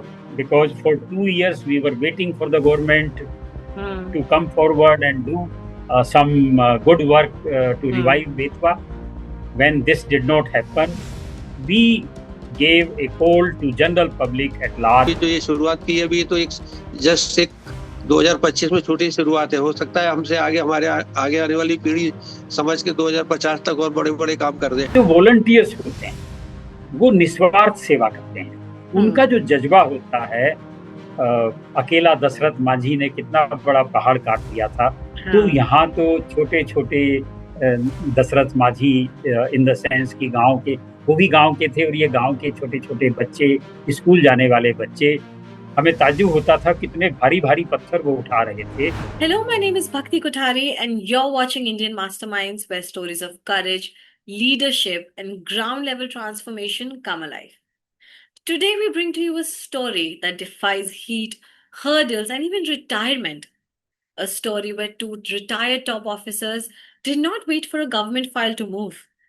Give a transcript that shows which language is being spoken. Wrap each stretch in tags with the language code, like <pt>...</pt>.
<en>Hmm. because for 2 years we were waiting for the government Hmm. to come forward and do some good work to Hmm. revive Betwa. When this did not happen, we gave a call to general public at large.</en> <hi>जो ये शुरुआत की है अभी तो एक just एक 2025 में छोटी शुरुआत है। हो सकता है हमसे आगे हमारे आगे आने वाली पीढ़ी समझ के 2050 तक और बड़े बड़े काम कर दे। जो वॉलंटियर्स होते हैं वो निस्वार्थ सेवा करते हैं। उनका जो जज्बा होता है, अकेला दशरथ मांझी ने कितना बड़ा पहाड़ काट दिया था, तो हाँ। यहाँ तो छोटे छोटे Dashrath Manjhi in the sense कि गांव के, वो भी गांव के थे और ये गांव के छोटे छोटे बच्चे, स्कूल जाने वाले बच्चे, हमें ताज्जुब होता था कितने भारी भारी पत्थर वो उठा रहे थे।</hi> <en>Hello, my name is Bhakti Kothari, and you're watching Indian Masterminds, where stories of courage, leadership, and ground level transformation come alive. Today, we bring to you a story that defies heat, hurdles, and even retirement. A story where two retired top officers did not wait for a government file to move.</en>